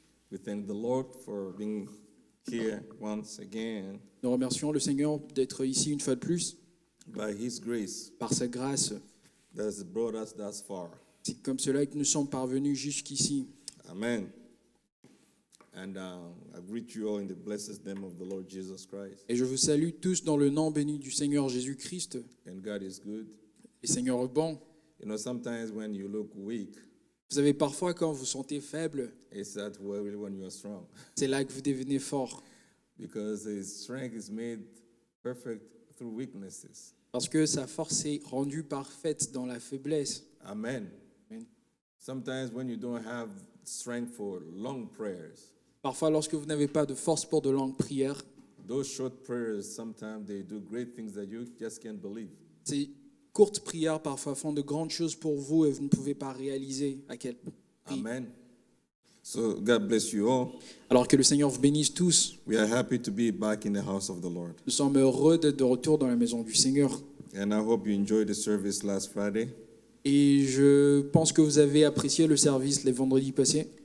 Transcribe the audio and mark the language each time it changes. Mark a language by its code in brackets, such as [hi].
[en] We thank the Lord for being here once again. [fr] Nous remercions le Seigneur d'être ici une fois de plus. [en] By His grace, [fr] Par sa grâce, [en] that has brought us thus far. [fr] c'est comme cela que nous sommes parvenus jusqu'ici. [en] Amen. And I greet you all in the blessed name of the Lord Jesus Christ. [fr] Et je vous salue tous dans le nom béni du Seigneur Jésus-Christ. [en] And God is good. [fr] Le Seigneur est bon. [en] You know, sometimes when you look weak, [fr] Vous savez, parfois, quand vous vous sentez faible, [en] it's that way when you are strong. [fr] c'est là que vous devenez fort. [en] Because His strength is made perfect through weaknesses. [fr] Parce que sa force est rendue parfaite dans la faiblesse. [en] Amen. Amen. Sometimes when you don't have strength for long prayers, [fr] Parfois, lorsque vous n'avez pas de force pour de longues prières, [en] those short prayers, sometimes they do great things that you just can't believe. [fr] ces courtes prières parfois font de grandes choses pour vous et vous ne pouvez pas réaliser à quel prix. [en] Amen. So God bless you all. [fr] Alors que le Seigneur vous bénisse tous. [en] We are happy to be back in the house of the Lord. [fr] Nous sommes heureux d'être de retour dans la maison du Seigneur. [en] And I hope you enjoyed the service last Friday. [fr] Et je pense que vous avez apprécié le service les vendredis passés.